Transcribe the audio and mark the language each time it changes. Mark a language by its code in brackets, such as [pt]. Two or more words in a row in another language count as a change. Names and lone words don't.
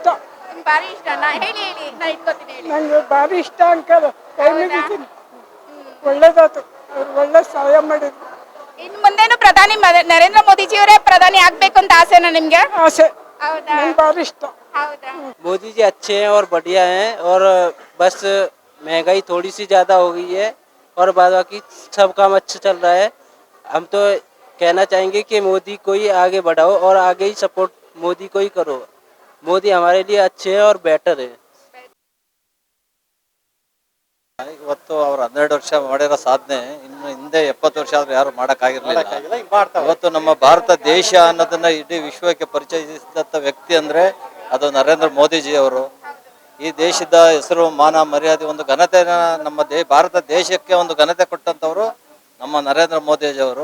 [kn] ಭಾರಿ ಇಷ್ಟ. ಹೇಳಿ ನಾ ಇಟ್ಕೋತೀನಿ ಹೇಳಿ. ನಂಗೆ ಭಾರಿ ಇಷ್ಟ ಅಂಕಲ್. ಒಳ್ಳೇದಾಯ್ತು, ಅವ್ರು ಒಳ್ಳೆ ಸಹಾಯ ಮಾಡಿದ್ರು. ಇನ್ನು ಮುಂದೇನು ಪ್ರಧಾನಿ ನರೇಂದ್ರ ಮೋದಿಜಿಯವರೇ ಪ್ರಧಾನಿ ಆಗ್ಬೇಕು ಅಂತ ಆಸೆನಾ ನಿಮ್ಗೆ? ಆಸೆ. ಹೌದಾ? ಭಾರಿ ಇಷ್ಟ. ಹೌದಾ? [hi] मोदी जी अच्छे हैं और बढ़िया हैं, और बस महंगाई थोड़ी सी ज़्यादा हो गई है और बाद बाकी सब काम अच्छा चल रहा है. हम तो कहना चाहेंगे कि मोदी को ही आगे बढ़ाओ और आगे ही सपोर्ट मोदी को ही करो. मोदी हमारे लिए अच्छे हैं और बेटर है. [kn] ಇವತ್ತು ಅವ್ರು 12 ವರ್ಷ ಮಾಡಿರೋ ಸಾಧನೆ ಇನ್ನು ಹಿಂದೆ 70 ವರ್ಷ ಆದ್ರೂ ಯಾರು ಮಾಡೋಕ್ಕಾಗಿರ್ಲಿಲ್ಲ. ಇವತ್ತು ನಮ್ಮ ಭಾರತ ದೇಶ ಅನ್ನೋದನ್ನ ಇಡೀ ವಿಶ್ವಕ್ಕೆ ಪರಿಚಯಿಸಿದಂಥ ವ್ಯಕ್ತಿ ಅಂದ್ರೆ ಅದು ನರೇಂದ್ರ ಮೋದಿಜಿ ಅವರು. ಈ ದೇಶದ ಹೆಸರು, ಮಾನ, ಮರ್ಯಾದೆ, ಒಂದು ಘನತೆನ ನಮ್ಮ ಭಾರತ ದೇಶಕ್ಕೆ ಒಂದು ಘನತೆ ಕೊಟ್ಟಂಥವ್ರು ನಮ್ಮ ನರೇಂದ್ರ ಮೋದಿಜಿ ಅವರು.